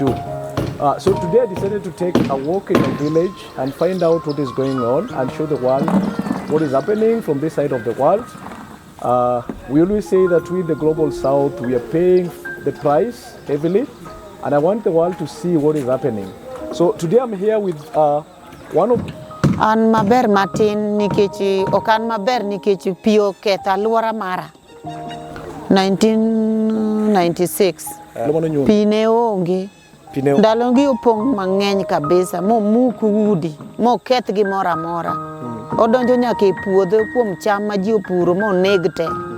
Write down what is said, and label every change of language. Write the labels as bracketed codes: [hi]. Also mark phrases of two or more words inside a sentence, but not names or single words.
[en] So today I decided to take a walk in the village and find out what is going on and show the world what is happening from this side of the world. We always say that we in the global south, we are paying the price heavily, and I want the world to see what is happening. So today I'm here with one of [luo] an maber matin nikech okan maber nikech pio ketho aluora mara 1996 pine onge ndalogi opong mang'eny kabisa momuk udi moketh gimoro amora odonjo nyaka e puodho kuom cham ma ji opuro moneg te.